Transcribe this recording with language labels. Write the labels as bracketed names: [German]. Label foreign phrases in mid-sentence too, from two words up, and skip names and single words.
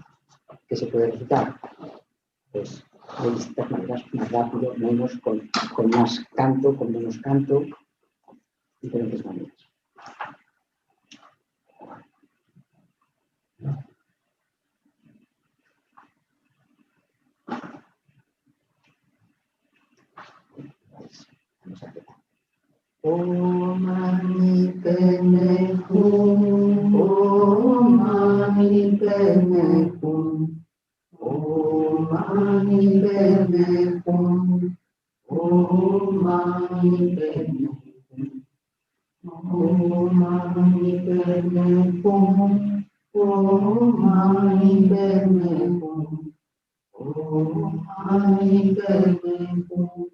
[Spanish] Que se puede recitar, pues, de distintas maneras, más rápido, menos, con más canto, con menos canto, diferentes maneras. Vamos a empezar. [Sanskrit] Om Mani Padme Hum, Om Mani Padme Hum, Om Mani Padme Hum, Om Mani Padme Hum, Om Mani Padme Hum, Om Mani Padme Hum, Om Mani Padme Hum.